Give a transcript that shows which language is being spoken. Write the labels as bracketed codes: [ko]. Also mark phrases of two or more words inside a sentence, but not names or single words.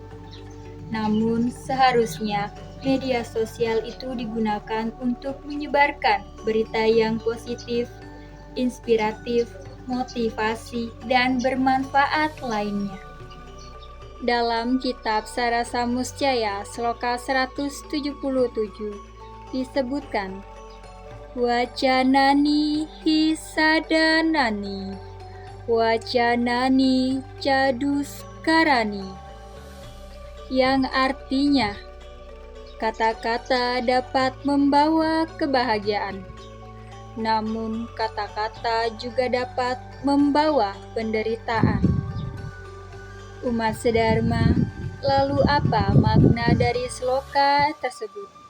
[id] Namun seharusnya media sosial itu digunakan untuk menyebarkan berita yang positif, inspiratif, motivasi, dan bermanfaat lainnya. Dalam kitab Sarasa Muscaya sloka 177 disebutkan, [sa] वचनानि हि साधनानि, वचनानि जदुष्कराणि, [id] yang artinya kata-kata dapat membawa kebahagiaan, namun kata-kata juga dapat membawa penderitaan. Umat Sedharma, lalu apa makna dari sloka tersebut?